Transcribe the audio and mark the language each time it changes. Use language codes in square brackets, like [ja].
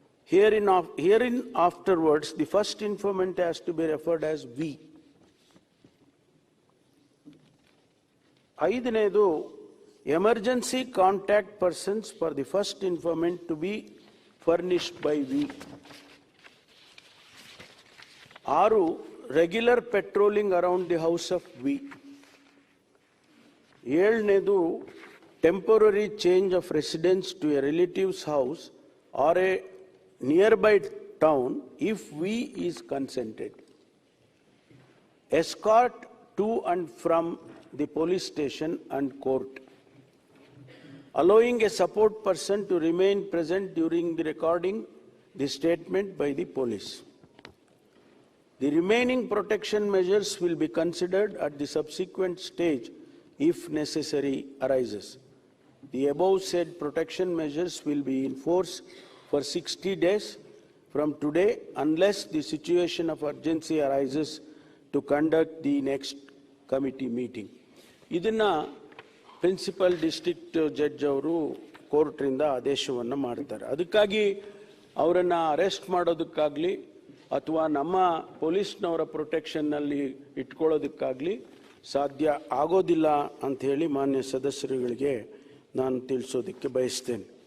[en] Herein afterwards, the first informant has to be referred as V. ಐದನೇದು emergency contact persons for the first informant to be furnished by V. 6 regular patrolling around the house of V. 7ನೇದು temporary change of residence to a relative's house or a nearby town if we is consented. Escort to and from the police station and court. Allowing a support person to remain present during the recording the statement by the police. The remaining protection measures will be considered at the subsequent stage if necessary arises. The above said protection measures will be in force for 60 days from today unless the situation of urgency arises to conduct the next committee meeting. [kn] ಇದನ್ನ principal district judge ಅವರು ಕೋರ್ಟ್ರಿಂದ ಆದೇಶವನ್ನು ಮಾಡ್ತಾರೆ. ಅದಕ್ಕಾಗಿ ಅವರನ್ನು arrest ಮಾಡೋದಕ್ಕಾಗಲಿ ಅಥವಾ ನಮ್ಮ ಪೊಲೀಸ್ನವರ ಪ್ರೊಟೆಕ್ಷನ್ನಲ್ಲಿ ಇಟ್ಕೊಳ್ಳೋದಕ್ಕಾಗಲಿ ಸಾಧ್ಯ ಆಗೋದಿಲ್ಲ ಅಂಥೇಳಿ ಮಾನ್ಯ ಸದಸ್ಯರುಗಳಿಗೆ ನಾನು ತಿಳಿಸೋದಕ್ಕೆ ಬಯಸ್ತೇನೆ.